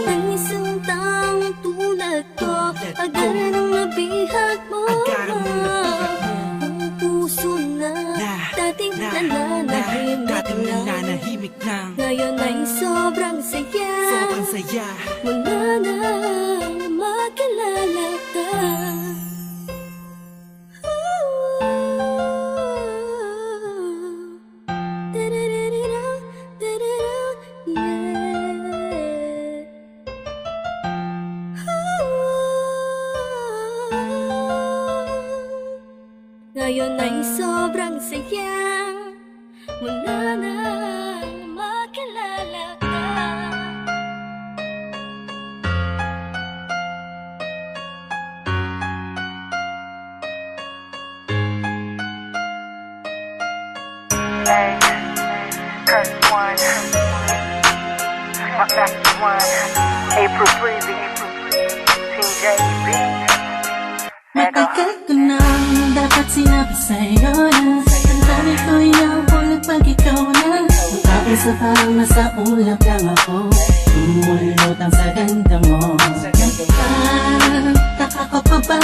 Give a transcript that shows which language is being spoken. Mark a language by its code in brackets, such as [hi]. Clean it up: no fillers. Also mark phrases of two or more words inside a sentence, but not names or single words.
[tl] Ang isang taong tulad ko, agarang mabihag mo. Agarang mabihag mo. Ang puso na dating nananahimik dating na, nananahimik na, ngayon ay sobrang saya. sobrang saya. Mula na makilala ka. Da-da-da-da-da, da-da-da, yeah. Ngayon ay sobrang saya. Mula na makilala ka. [en] Curse one, my best one, April Breezy, Team JB, [tl] Matagal ko nang dapat sinabi sa'yo na ang dami ko inahulog pag ikaw na Magkaisa parang nasa ulap lang ako Umulutang sa ganda mo Taka ko pa ba?